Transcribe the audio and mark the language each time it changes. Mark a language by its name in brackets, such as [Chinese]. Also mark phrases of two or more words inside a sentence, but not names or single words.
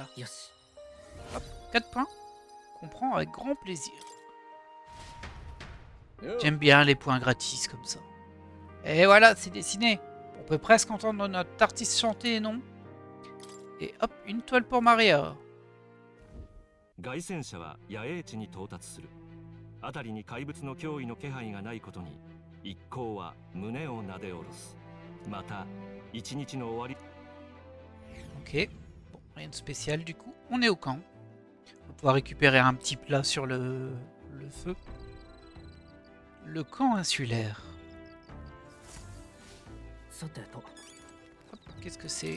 [French] Hop, 4 points. Qu'on prend avec grand plaisir. J'aime bien les points gratis comme ça. Et voilà, c'est dessiné. On peut presque entendre notre artiste chanter, non? Et hop, une toile pour Maria. [Japanese] 凱旋者は野営地に到達する。辺りに怪物の脅威の気配がないことに一行は胸をなで下ろす。また一日の終わり。 [French] Ok, bon, rien de spécial du coup. On est au camp. On va pouvoir récupérer un petit plat sur le feu. Le camp insulaire. Qu'est-ce que c'est?